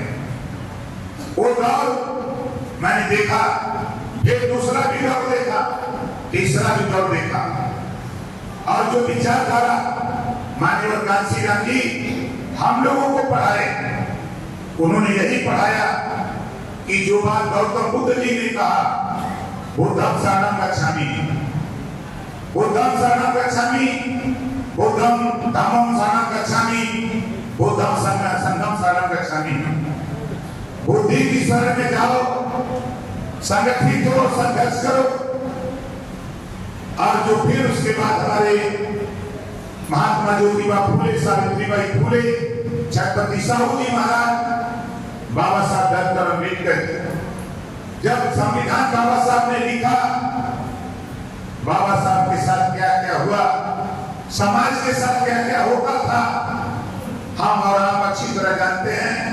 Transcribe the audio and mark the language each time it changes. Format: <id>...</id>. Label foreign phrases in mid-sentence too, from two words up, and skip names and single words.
<hi>वो दौर मैंने देखा, फिर दूसरा भी दौर देखा, तीसरा भी दौर देखा, और जो विचारधारा मान्यवर कांसी राम जी हम लोगों को पढ़ाए, उन्होंने यही पढ़ाया कि जो बात गौतम बुद्ध जी ने कहा,</hi> <pi>बुद्धं शरणं गच्छामि, बुद्धं शरणं गच्छामि, बुद्धं धम्मं शरणं गच्छामि, बुद्धं संघं शरणं गच्छामि।</pi> <hi>बुद्धि की शरण में जाओ, संगठित हो, संघर्ष करो। और जो फिर उसके बाद हमारे महात्मा ज्योतिबा फूले, सावित्रीबाई फूले, छत्रपति साहू जी महाराज, बाबा साहब डॉक्टर अम्बेडकर, जब संविधान बाबा साहब ने लिखा, बाबा साहब के साथ क्या क्या हुआ, समाज के साथ क्या क्या होता था, हम और आप अच्छी तरह जानते हैं।</hi>